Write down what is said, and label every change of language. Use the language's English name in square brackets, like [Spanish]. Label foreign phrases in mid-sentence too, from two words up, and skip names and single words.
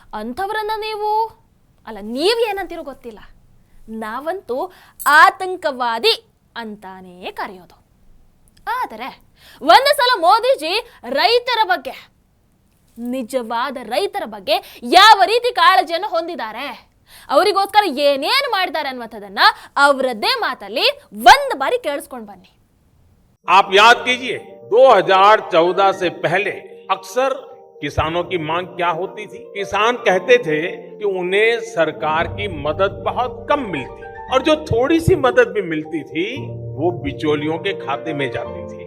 [Kannada] ಅಂಥವರನ್ನ ನೀವು ಅಲ್ಲ, ನೀವು ಏನಂತೀರೋ ಗೊತ್ತಿಲ್ಲ, ನಾವಂತೂ ಆತಂಕವಾದಿ ಅಂತಾನೇ ಕರೆಯೋದು. ಆದರೆ ಒಂದು ಸಲ ಮೋದಿಜಿ ರೈತರ ಬಗ್ಗೆ, ನಿಜವಾದ ರೈತರ ಬಗ್ಗೆ ಯಾವ ರೀತಿ ಕಾಳಜಿಯನ್ನು ಹೊಂದಿದ್ದಾರೆ, ಅವರಿಗೋಸ್ಕರ ಏನೇನು ಮಾಡಿದ್ದಾರೆ ಅನ್ನುವಂಥದ್ದನ್ನ ಅವರದ್ದೇ ಮಾತಲ್ಲಿ ಒಂದು ಬಾರಿ ಕೇಳಿಸ್ಕೊಂಡು ಬನ್ನಿ. [Hindi] आप याद कीजिए 2014 से पहले अक्सर किसानों की मांग क्या होती थी? किसान कहते थे कि उन्हें सरकार की मदद बहुत कम मिलती और जो थोड़ी सी मदद भी मिलती थी वो बिचौलियों के खाते में जाती थी।